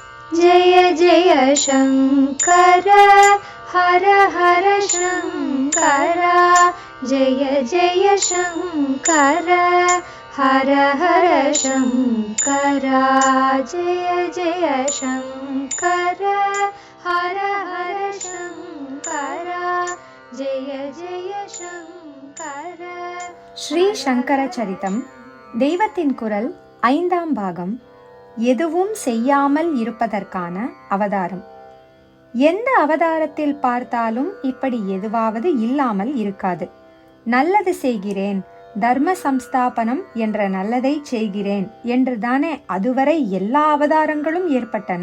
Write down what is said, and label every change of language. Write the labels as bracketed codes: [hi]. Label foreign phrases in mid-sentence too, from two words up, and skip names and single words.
[sa] जय जय शङ्कर हर हर शङ्कर जय जय शङ्कर हर हर शङ्कर जय जय शङ्कर हर हर शङ्कर जय जय शङ्कर. [ta] ஸ்ரீ சங்கர சரிதம் தெய்வத்தின் குரல் 5ஆம் பாகம். எதுவும் செய்யாமல் இருப்பதற்கான அவதாரம். எந்த அவதாரத்தில் பார்த்தாலும் இப்படி எதுவாவது இல்லாமல் இருக்காது. நல்லது செய்கிறேன், தர்ம சம்ஸ்தாபனம் என்ற நல்லதை செய்கிறேன் என்றுதானே அதுவரை எல்லா அவதாரங்களும் ஏற்பட்டன.